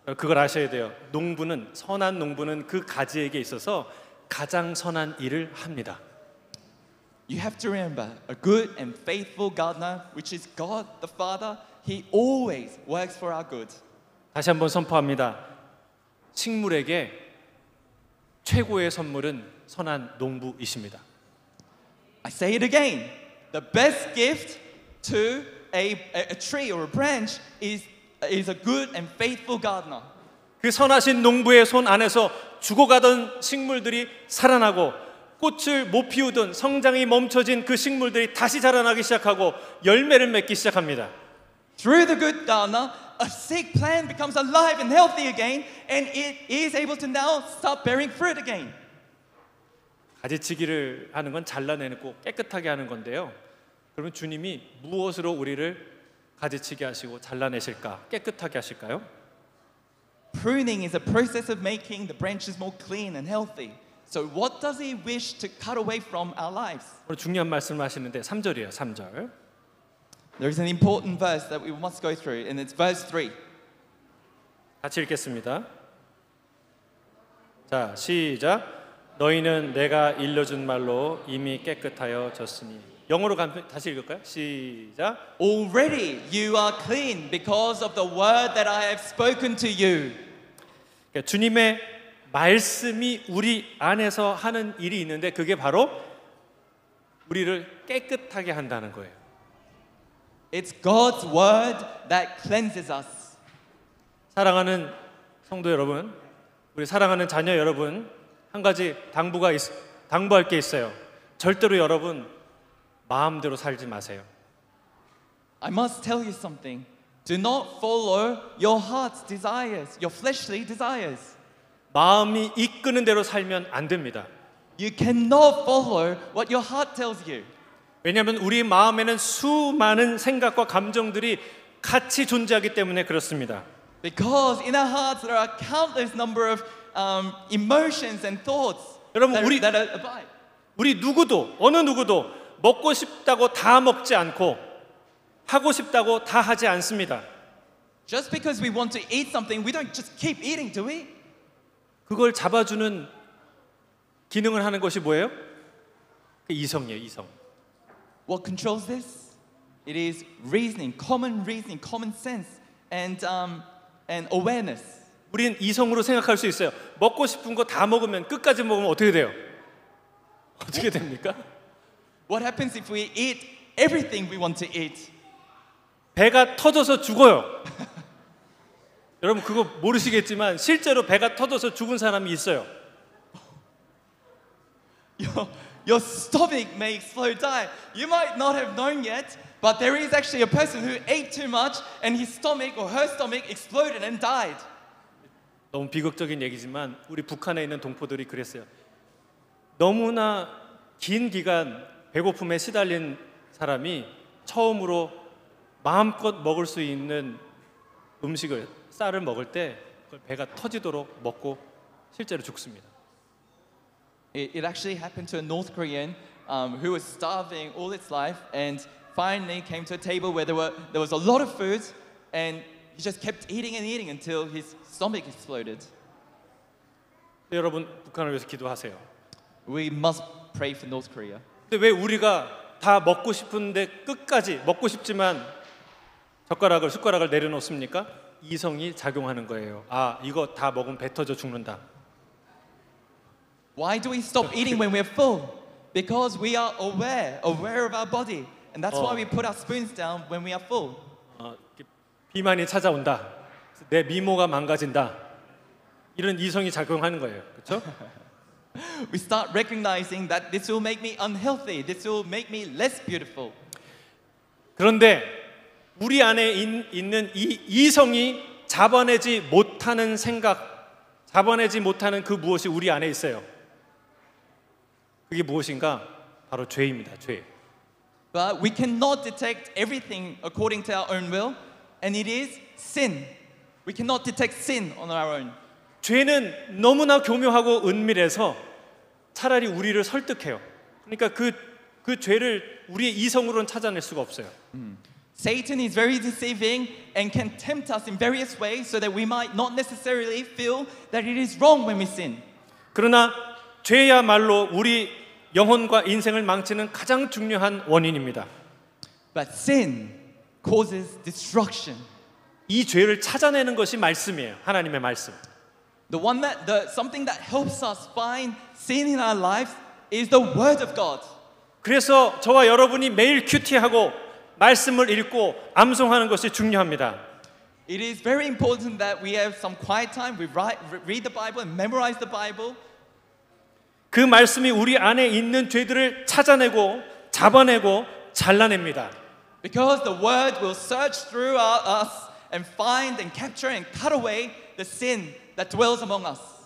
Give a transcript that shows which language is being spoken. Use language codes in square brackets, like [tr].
[ko] 그걸 아셔야 돼요. 선한 농부는 그 가지에게 있어서 가장 선한 일을 합니다. [en] You have to remember, a good and faithful gardener, which is God the Father, He always works for our good. [ko] 다시 한번 선포합니다. 식물에게 최고의 선물은 선한 농부이십니다. [en] I say it again. The best gift to a tree or a branch is a good and faithful gardener. [ko] 그 선하신 농부의 손 안에서 죽어가던 식물들이 살아나고 꽃을 못 피우던 성장이 멈춰진 그 식물들이 다시 자라나기 시작하고 열매를 맺기 시작합니다. [en] Through the good gardener, a sick plant becomes alive and healthy again, and it is able to now start bearing fruit again. [ko] 가지치기를 하는 건 잘라내고 깨끗하게 하는 건데요. 그러면 주님이 무엇으로 우리를 가지치기 하시고 잘라내실까? 깨끗하게 하실까요? [en] Pruning is a process of making the branches more clean and healthy. So what does He wish to cut away from our lives? [ko] 오늘 중요한 말씀을 하시는데 3절이에요. 3절. [en] There is an important verse that we must go through, and it's verse 3. [ko] 같이 읽겠습니다. 자, 시작. 너희는 내가 일러준 말로 이미 깨끗하여 졌으니. 영어로 다시 읽을까요? 시작. [en] Already you are clean because of the word that I have spoken to you. [ko] 그러니까 주님의 말씀이 우리 안에서 하는 일이 있는데 그게 바로 우리를 깨끗하게 한다는 거예요. [en] It's God's word that cleanses us. [ko] 사랑하는 성도 여러분, 우리 사랑하는 자녀 여러분, 한 가지 당부할 게 있어요. 절대로 여러분 마음대로 살지 마세요. [en] I must tell you something. Do not follow your heart's desires, your fleshly desires. [ko] 마음이 이끄는 대로 살면 안 됩니다. [en] You cannot follow what your heart tells you. [ko] 왜냐하면 우리 마음에는 수많은 생각과 감정들이 같이 존재하기 때문에 그렇습니다. [en] Because in our hearts there are countless number of emotions and thoughts [ko] 여러분, [en] that abide. [ko] 우리 누구도 어느 누구도 먹고 싶다고 다 먹지 않고 하고 싶다고 다 하지 않습니다. [en] Just because we want to eat something, we don't just keep eating, do we? [ko] 그걸 잡아주는 기능을 하는 것이 뭐예요? 그 이성이에요, 이성. [en] What controls this? It is reasoning, common sense, and awareness. [ko] 우린 이성으로 생각할 수 있어요. 먹고 싶은 거 다 먹으면 끝까지 먹으면 어떻게 돼요? 어떻게 됩니까? [en] What happens if we eat everything we want to eat? [ko] 배가 터져서 죽어요. 여러분 그거 모르시겠지만 실제로 배가 터져서 죽은 사람이 있어요. [en] Your stomach may explode, die. You might not have known yet, but there is actually a person who ate too much and his stomach or her stomach exploded and died. [ko] 너무 비극적인 얘기지만 우리 북한에 있는 동포들이 그랬어요. 너무나 긴 기간 배고픔에 시달린 사람이 처음으로 마음껏 먹을 수 있는 음식을 쌀을 먹을 때 그걸 배가 터지도록 먹고 실제로 죽습니다. [en] It actually happened to a North Korean who was starving all its life and finally came to a table where there was a lot of food and he just kept eating and eating until his stomach exploded. [ko] 여러분 북한을 위해서 기도하세요. [en] We must pray for North Korea. [ko] 근데 왜 우리가 다 먹고 싶은데 끝까지 먹고 싶지만 숟가락을 내려놓습니까? 이성이 작용하는 거예요. 아, 이거 다 먹으면 배 터져 죽는다. [en] Why do we stop eating when we're full? Because we are aware of our body. And that's why we put our spoons down when we are full. [ko] 비만이 찾아온다. 내 미모가 망가진다. 이런 이성이 작용하는 거예요. 그렇죠? [en] We start recognizing that this will make me unhealthy. This will make me less beautiful. [ko] 그런데 우리 안에 있는 이 이성이 잡아내지 못하는 생각, 잡아내지 못하는 그 무엇이 우리 안에 있어요. 그게 무엇인가? 바로 죄입니다. 죄. [en] But we cannot detect everything according to our own will, and it is sin. We cannot detect sin on our own. [ko] 죄는 너무나 교묘하고 은밀해서 차라리 우리를 설득해요. 그러니까 그 죄를 우리의 이성으로는 찾아낼 수가 없어요. [en] Satan is very deceiving and can tempt us in various ways so that we might not necessarily feel that it is wrong when we sin. [ko] 그러나 죄야말로 우리 영혼과 인생을 망치는 가장 중요한 원인입니다. [en] But sin causes destruction. [ko] 이 죄를 찾아내는 것이 말씀이에요. 하나님의 말씀. [en] Something that helps us find sin in our lives is the Word of God. [ko] 그래서 저와 여러분이 매일 큐티하고 말씀을 읽고 암송하는 것이 중요합니다. [en] It is very important that we have some quiet time. We read the Bible and memorize the Bible. [ko] 그 말씀이 우리 안에 있는 죄들을 찾아내고 잡아내고 잘라냅니다. [en] Because the Word will search through us and find and capture and cut away the sin that dwells among us.